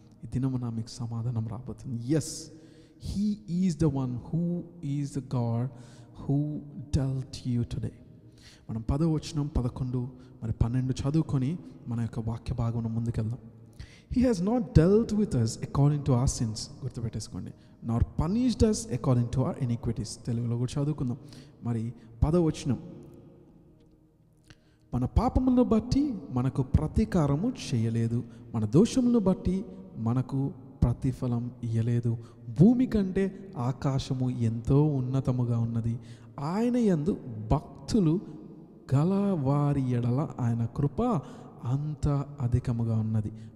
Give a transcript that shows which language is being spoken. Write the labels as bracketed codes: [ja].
[te] ఈ దినమున మీకు సమాధానం రాబోతుంది. [en] Yes, he is the one who is the God who dealt you today. [te] మనం 10వ వచనం 11 మరి 12 చదువుకొని మన యొక్క వాక్య భాగం ముందుకెళ్దాం. [en] He has not dealt with us according to our sins, [te] గుర్తుపెట్టేసుకోండి, [en] nor punished us according to our iniquities. [te] తెలుగులో కూడా చదువుకుందాం. మరి 10వ వచనం, మన పాపములను బట్టి మనకు ప్రతీకారము చేయలేదు, మన దోషములను బట్టి మనకు ప్రతిఫలం ఇయ్యలేదు. భూమి కంటే ఆకాశము ఎంతో ఉన్నతముగా ఉన్నది, ఆయన యందు భక్తులు గల వారి ఎడల ఆయన కృప అంత అధికముగా ఉన్నది.